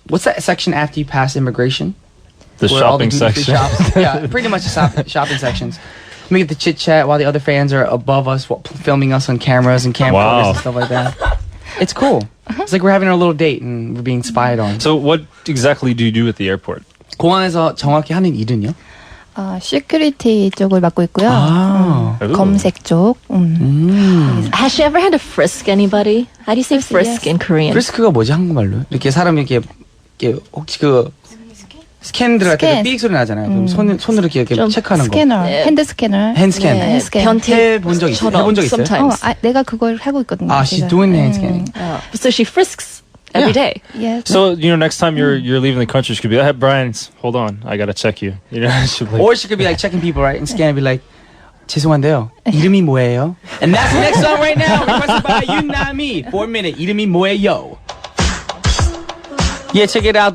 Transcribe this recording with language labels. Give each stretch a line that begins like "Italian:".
English: What's that section after you pass immigration? The Where all the shopping duty-free section. shops. Yeah, pretty much the shopping sections. We get to chit chat while the other fans are above us, filming us on cameras and camcorders Wow. and stuff like that. It's cool. It's like we're having our little date and we're being spied on. So what exactly do you do at the airport?
Korean: 공항에서 정확히 하는 일은요? 시큐리티 쪽을 맡고 있고요. 아. Ooh. 검색 쪽.
English: Has she ever had to frisk anybody? How do you say frisk yes. in Korean?
Korean: 프리스크가 뭐지 한국말로? 이렇게 사람 이렇게 혹시 그 스캔 들어갈 때 스캔. 삑 소리 나잖아요. 그럼 손으로 이렇게 좀 체크하는 거. 스캐너, 네. 핸드 스캐너. 핸드 스캔. 네, 핸드 스캔. 해본 적 있어요? 해본 적 있어요?
English: Sometimes.
Korean: 내가 그걸 하고 있거든요.
English: she's
Korean: 제가.
English: doing hand scanning. So she frisks every day. Yes. So next time you're leaving the country, she could be like, hey, Brian, hold on, I gotta check you. She'll be like, Or she could be like checking people, right? And scan and be like,
Korean: 죄송한데요. 이름이 뭐예요?
English: And that's the next song right now. Requested by Yunami. 4 minute.
Korean: 이름이 뭐예요?
English: Yeah, check it out.